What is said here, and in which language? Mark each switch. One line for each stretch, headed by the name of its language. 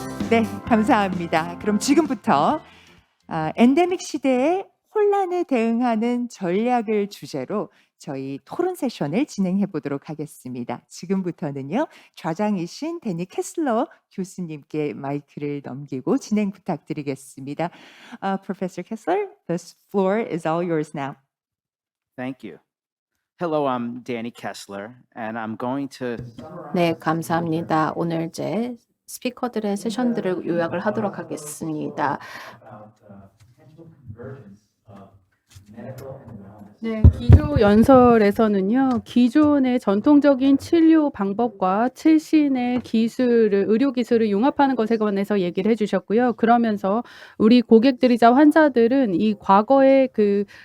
Korean: 네, 감사합니다. 그럼 지금부터 엔데믹 시대의 혼란에 대응하는 전략을 주제로 저희 토론 세션을 진행해 보도록 하겠습니다. 지금부터는요, 좌장이신 데니 캐슬러 교수님께 마이크를 넘기고 진행 부탁드리겠습니다.
English: Professor Kessler, the floor is all yours now. Thank you. Hello, I'm Danny Kessler, and I'm going to
Korean: 네, 감사합니다. 오늘 이제 스피커들의 세션들을 요약을 하도록 하겠습니다. 네, 기조 연설에서는요, 기존의 전통적인 치료 방법과 최신의 기술을, 의료 기술을 융합하는 것에 관해서 얘기를 해주셨고요. 그러면서 우리 고객들이자 환자들은 이 과거의 그